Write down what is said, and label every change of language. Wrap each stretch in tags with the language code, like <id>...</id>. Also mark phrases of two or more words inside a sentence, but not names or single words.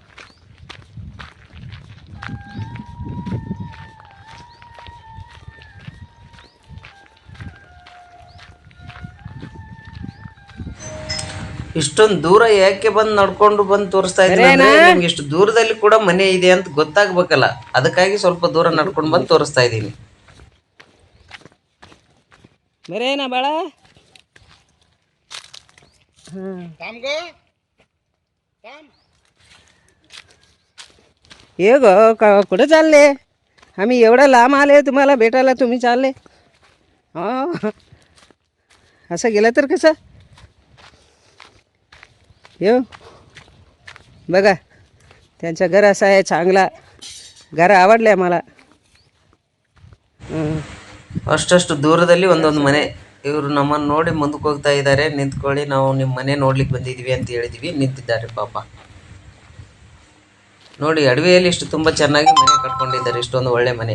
<kn>ಇಷ್ಟೊಂದು ದೂರ ಯಾಕೆ ನಡ್ಕೊಂಡು ಬಂದು ತೋರಿಸ್ತಾ ಇದ್ದೀನಿ ಅಂದ್ರೆ, ನಿಮ್ಗೆ ಇಷ್ಟು ದೂರದಲ್ಲಿ ಕೂಡ ಮನೆ ಇದೆ ಅಂತ ಗೊತ್ತಾಗ್ಬೇಕಲ್ಲ, ಅದಕ್ಕಾಗಿ ಸ್ವಲ್ಪ ದೂರ ನಡ್ಕೊಂಡು ಬಂದು ತೋರಿಸ್ತಾ ಇದ್ದೀನಿ. ಬರೇನಾ ಬಾಳ</kn> <mr>ये गो कुठं चालले? आम्ही एवढा लांब आले, तुम्हाला भेटायला. तुम्ही चालले असं गेलं तर कसं येऊ? बघा, त्यांचं घर असं आहे, चांगला घर आवडले आम्हाला.</mr> <kn>ಅಷ್ಟಷ್ಟು ದೂರದಲ್ಲಿ ಒಂದೊಂದು ಮನೆ. ಇವರು ನಮ್ಮನ್ನು ನೋಡಿ ಮುಂದಕ್ಕೆ ಹೋಗ್ತಾ ಇದ್ದಾರೆ. ನಿಂತ್ಕೊಳ್ಳಿ, ನಾವು ನಿಮ್ಮ ಮನೆ ನೋಡ್ಲಿಕ್ಕೆ ಬಂದಿದ್ದೀವಿ ಅಂತ ಹೇಳಿದ್ವಿ. ನಿಂತಿದ್ದಾರೆ ಪಾಪ ನೋಡಿ. ಅಡವಿಯಲ್ಲಿ ಇಷ್ಟು ತುಂಬ ಚೆನ್ನಾಗಿ ಮನೆ ಕಟ್ಕೊಂಡಿದ್ದಾರೆ, ಇಷ್ಟೊಂದು ಒಳ್ಳೆ ಮನೆ.</kn>